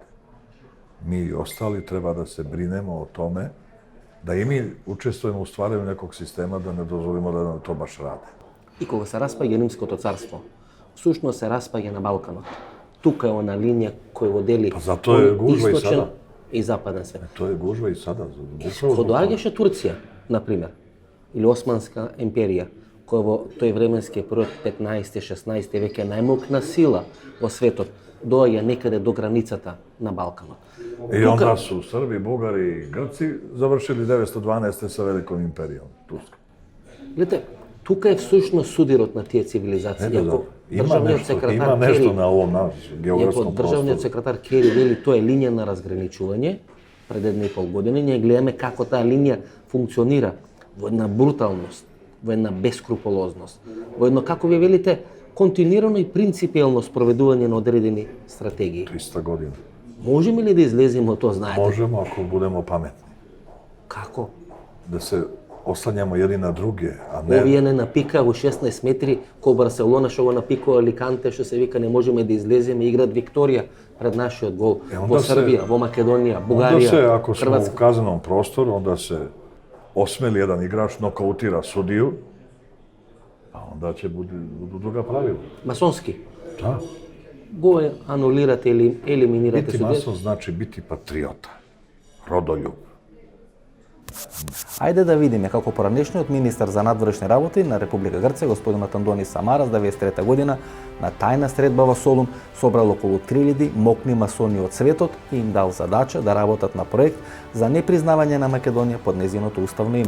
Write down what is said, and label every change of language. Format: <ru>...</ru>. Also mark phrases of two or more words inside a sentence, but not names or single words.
<sr>Mi ostali treba da se brinemo o tome da i mi učestvujemo u stvaranju nekog sistema da ne dozvolimo da nam to baš rade.</sr> <mk>И кога се распаѓа Римското царство, всушност се распаѓа на Балканот. Тука е она линија која го дели источен и западен свет.</mk> <sr>To je gužva i sada.</sr> <mk>Кога доаѓаше Турција, например, или Османска империја, која во тој временски период 15-16 век е најмокна сила во светот, доаѓа некаде до границата на Балканот.</mk> <sr>I onda su Srbi, Bugari i Grci završili 912. sa velikom imperijom, Turskom.</sr> <mk>Гледате, тука е всушност судирот на тие цивилизации.</mk> <sr>Има нешто на овом географском простору.</sr> <mk>Државниот секретар Кери вели тоа е линија на разграничување пред 1,5 години. Ние гледаме како таа линија функционира во една бруталност, во една бескрупулозност, во едно, како ви велите, континуирано и принципиелно спроведување на одредени стратегии. 300 години. Можеме ли да излеземе од тоа, знаете?</mk> <sr>Можемо ако budemo pametni.</sr> <mk>Како?</mk> <sr>Da se oslanjamo jedni na druge, a ne...</sr> <mk>Овие не напикаа во 16 метри, ко Барселона што го напикува Аликанте, што се вика не можеме да излеземе, играат Викторија пред нашиот гол. Во Србија, во Македонија, Бугарија,</mk> <sr>Onda se, ako smo</sr> <mk>Хрватска.</mk> <sr>u kaznenom prostoru, onda se osmeli jedan igrač, nokautira sudiju, a onda će budu druga pravila.</sr> <mk>Масонски.</mk> <sr>Da.</sr> <mk>го анулирате или елиминирате</mk> <sr>Biti</sr> <mk>со</mk> <sr>mason znači biti patriota, rodoljub.</sr> <mk>Ајде да видиме како поранешниот министар за надворешни работи на Република Грција, господинот Антони Самарас, 1993 година, на тајна средба во Солун, собрал околу 3000 мокни масони од светот и им дал задача да работат на проект за непризнавање на Македонија под незиното уставно име.</mk>